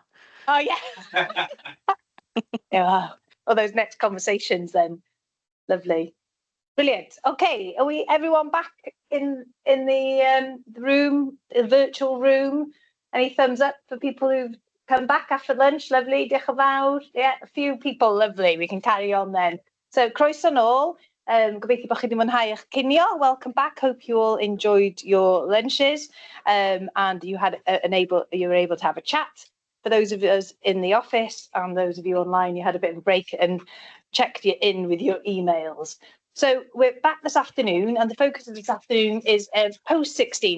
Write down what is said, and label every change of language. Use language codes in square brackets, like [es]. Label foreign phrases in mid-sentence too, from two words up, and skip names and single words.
[en] Oh yeah. Yeah. All those next conversations then. Lovely. Brilliant. Okay, are we everyone back in the room, the virtual room? Any thumbs up for people who've come back after lunch? Lovely. [cy] Diolch yn fawr. [en] Yeah, a few people. Lovely. We can carry on then. [cy] So croeso nôl. Gobeithio bod chi wedi mwynhau eich cinio. [en] Welcome back. Hope you all enjoyed your lunches and you were able to have a chat. For those of us in the office and those of you online, you had a bit of a break and checked you in with your emails. So we're back this afternoon, and the focus of this afternoon is post-16.